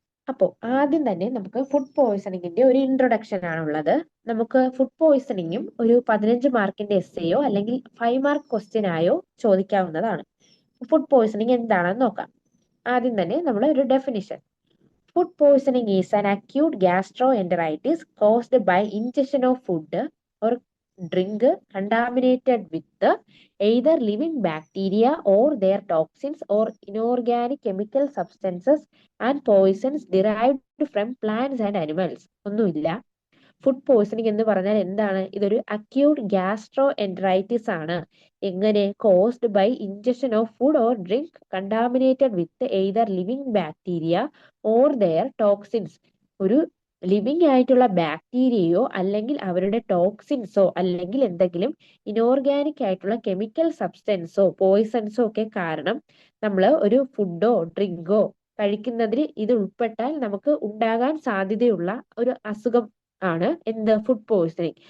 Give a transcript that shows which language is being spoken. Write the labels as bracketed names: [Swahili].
[Malayalam] അപ്പോൾ ആദ്യം തന്നെ നമുക്ക് ഫുഡ് പോയ്സണിങ്ങിന്റെ ഒരു ഇൻട്രൊഡക്ഷൻ ആണുള്ളത്. നമുക്ക് ഫുഡ് പോയ്സണിങ്ങും ഒരു 15 മാർക്കിന്റെ എസ്സേയോ അല്ലെങ്കിൽ 5 മാർക്ക് ക്വസ്റ്റ്യൻ ആയോ ചോദിക്കാവുന്നതാണ്. ഫുഡ് പോയ്സണിങ് എന്താണെന്ന് നോക്കാം. ആദ്യം തന്നെ നമ്മൾ ഒരു definition. [English] Food poisoning is an acute gastroenteritis caused by ingestion of food or drink contaminated with either living bacteria or their toxins or inorganic chemical substances and poisons derived from plants and animals. [Malayalam] ഒന്നുമില്ല. Food poisoning എന്ന് പറഞ്ഞാൽ എന്താണ്? ഇതൊരു acute gastro enteritis ആണ്. എങ്ങനെ? [English] Caused by injection of food or drink contaminated with either living bacteria or their toxins. [Malayalam] ഒരു living ആയിട്ടുള്ള ബാക്ടീരിയയോ അല്ലെങ്കിൽ അവരുടെ ടോക്സിൻസോ അല്ലെങ്കിൽ എന്തെങ്കിലും ഇനോർഗാനിക് ആയിട്ടുള്ള കെമിക്കൽ സബ്സ്റ്റൻസോ പോയ്സൺസോ ഒക്കെ കാരണം നമ്മൾ ഒരു ഫുഡോ ഡ്രിങ്കോ കഴിക്കുന്നതിൽ ഇത് ഉൾപ്പെട്ടാൽ നമുക്ക് ഉണ്ടാകാൻ സാധ്യതയുള്ള ഒരു അസുഖം ആണ് എന്ത്? Food poisoning.